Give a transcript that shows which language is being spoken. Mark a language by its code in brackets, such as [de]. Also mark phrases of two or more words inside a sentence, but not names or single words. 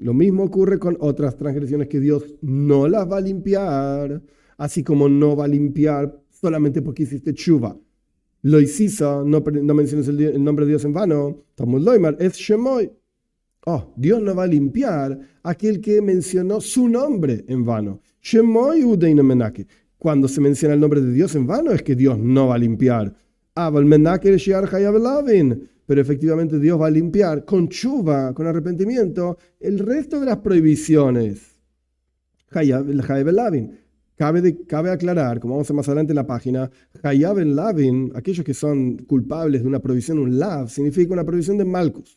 [es] Lo mismo ocurre con otras transgresiones que Dios no las va a limpiar, así como no va a limpiar solamente porque hiciste tshuva. Lo hiciste, no menciones el nombre de Dios en vano. [he] Talmud Loimar es Shemoy. [es] Oh, Dios no va a limpiar a aquel que mencionó su nombre en vano. [he] Shemoy udeina menake. [es] Cuando se menciona el nombre de Dios en vano es que Dios no va a limpiar. [he] Aval menake shiar hayav lavin. [es] Pero efectivamente Dios va a limpiar con tshuva, con arrepentimiento, el resto de las prohibiciones. [he] Hayav lavin. [es] Cabe aclarar, como vamos a ver más adelante en la página, [he] Hayav lavin, [es] aquellos que son culpables de una prohibición, un lav, significa una prohibición de malcus.